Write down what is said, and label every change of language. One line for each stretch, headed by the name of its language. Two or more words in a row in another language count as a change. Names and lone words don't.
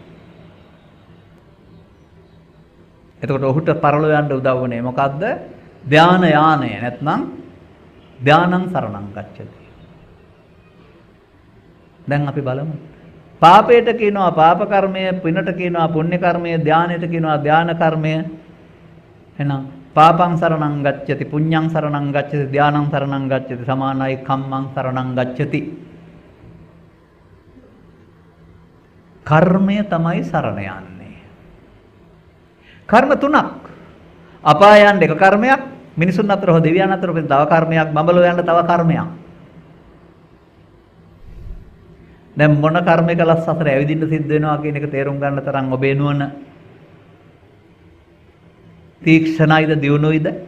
Sinhala: එතකොට ඔහුට පරලෝ යන්න උදව් වුණේ මොකද්ද? ධාන යානය නැත්නම්
Pali: ධානං සරණං ගච්ඡති.
Sinhala: දැන් අපි බලමු. පාපයට කියනවා පාප කර්මය, පිනට කියනවා පුණ්‍ය කර්මය, ධානයට කියනවා ධාන කර්මය.
Pali: එහෙනම් පාපං සරණං ගච්ඡති, පුඤ්ඤං සරණං ගච්ඡති, ධානං සරණං ගච්ඡති සමානයි කම්මං සරණං ගච්ඡති.
Sinhala: කර්මය තමයි සරණ යන්නේ. කර්ම තුනක්. අපාය යන්න එක කර්මයක්, මිනිසුන් අතර හෝ දෙවියන් අතර තව කර්මයක්, බඹලෝ යන්න තව කර්මයක්. දැන් මොන කර්මයක ලස් අතර ඇවිදින්න සිද්ධ වෙනවා කියන එක තේරුම් ගන්න තරම් ඔබේ නුවණ තීක්ෂණයිද දියුණුයිද?